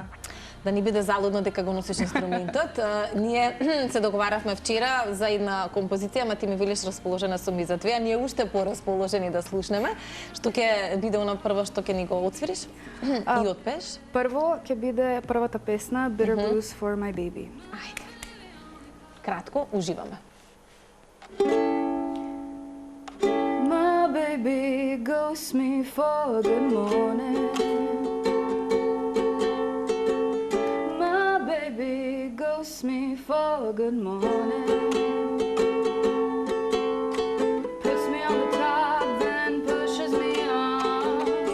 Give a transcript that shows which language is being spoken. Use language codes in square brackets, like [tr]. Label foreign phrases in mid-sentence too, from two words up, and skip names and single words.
[mk] Да ни биде залудно дека го носиш инструментот. Ние се договаравме вчера за една композиција, ама ти ми велиш расположена сум и за две, а ние уште порасположени да слушнеме. Што ќе биде она прво што ќе ни го отсвириш и отпееш? Прво ќе биде првата песна Bitter Blues for My Baby. Ајде. Кратко, уживаме. [en] My baby ghosts me for good morning. My baby ghosts me for good morning. Puts me on the top, then pushes me off.